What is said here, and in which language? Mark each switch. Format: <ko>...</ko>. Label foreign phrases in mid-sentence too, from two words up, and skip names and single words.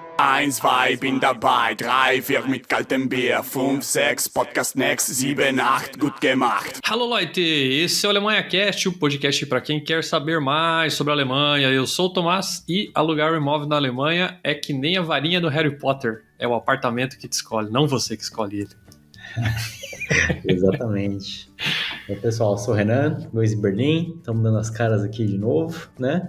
<de>1, 2, bin dabei, 3, 4 mit kaltem Bier, 5, 6, Podcast Next, 7, 8, gut gemacht. Alô, Leute!</de> <pt>Esse é o Alemanha Cast, o podcast para quem quer saber mais sobre a Alemanha. Eu sou o Tomás e alugar um imóvel na Alemanha é que nem a varinha do Harry Potter. É o apartamento que te escolhe, não você que escolhe ele. Exatamente. Então, pessoal, eu sou o Renan, Luiz Berlim, estamos dando as caras aqui de novo, né?</pt>